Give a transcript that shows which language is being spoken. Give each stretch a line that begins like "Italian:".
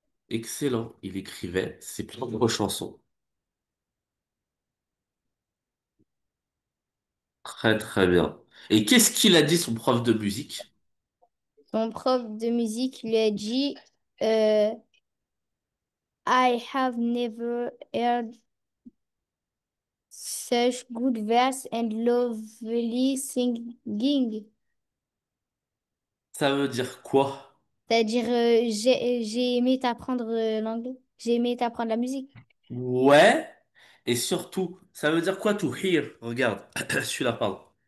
French: Excellent. Il écrivait ses propres chansons. Très très bien. Et qu'est-ce qu'il a dit son prof de musique? Son prof de musique lui a dit euh,
English: I have never heard such good verse and lovely singing.
French: Ça veut dire quoi? C'est-à-dire, j'ai aimé t'apprendre l'anglais. J'ai aimé t'apprendre la musique. Ouais. Et surtout, ça veut dire quoi
English: to hear?
French: Regarde, celui-là, pardon.